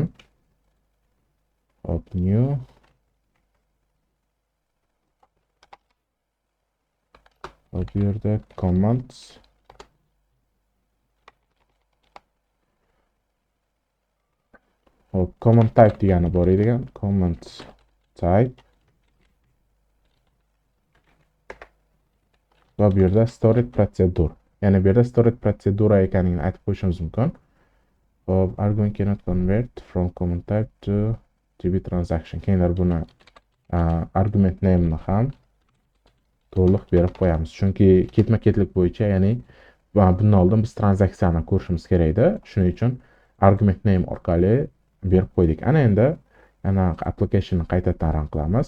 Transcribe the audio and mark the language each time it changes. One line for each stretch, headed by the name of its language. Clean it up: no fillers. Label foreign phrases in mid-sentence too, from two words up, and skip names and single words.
Uzbek: Hop, new va bu yerda
English: command command type
Uzbek: degani bor ekan.
English: Command type
Uzbek: va bu yerda
English: storage procedure.
Uzbek: Ya'ni bu yerda
English: storage procedure
Uzbek: ekanligini aytib qo'yishimiz mumkin. Hop,
English: argument cannot convert from command type to TB transaction.
Uzbek: Keyinlar buni
English: argument name
Uzbek: ni ham to'liq berib qo'yamiz. Chunki ketma-ketlik bo'yicha, ya'ni bundan oldin biz tranzaksiyani ko'rishimiz kerak edi. Shuning uchun
English: argument name
Uzbek: orqali berib qo'ydik. Ana endi applicationni qaytadan run qilamiz.